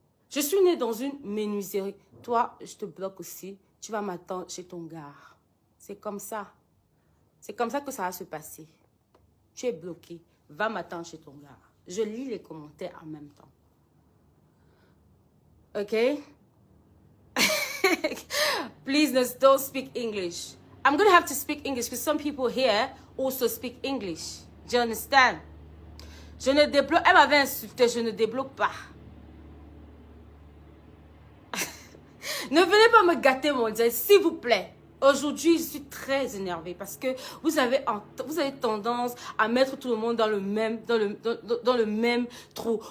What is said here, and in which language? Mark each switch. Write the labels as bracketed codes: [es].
[fr] Je suis née dans une menuiserie. Toi, je te bloque aussi. Tu vas m'attendre chez ton gars. C'est comme ça. C'est comme ça que ça va se passer. Tu es bloqué. Va m'attendre chez ton gars. Je lis les commentaires en même temps. [en] Okay? Please don't speak English. I'm going to have to speak English because some people here also speak English. Do you understand? [fr] Je ne débloque... Elle m'avait insulté, je ne débloque pas. Ne venez pas me gâter, mon Dieu, s'il vous plaît. Aujourd'hui, je suis très énervée parce que vous avez tendance à mettre tout le monde dans le même trou.